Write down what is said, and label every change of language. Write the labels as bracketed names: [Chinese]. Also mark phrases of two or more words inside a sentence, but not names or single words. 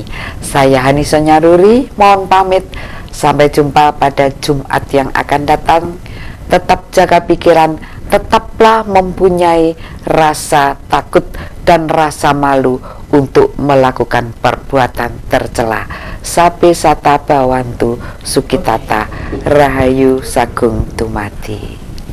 [Indonesian] Saya Hani Sonyaruri mohon pamit. Sampai jumpa pada Jumat yang akan datang. Tetap jaga pikiran, tetaplah mempunyai rasa takut dan rasa malu untuk melakukan perbuatan tercela. [Pali] Sabe sata bawantu sukitata, [Javanese] rahayu sagung tumati.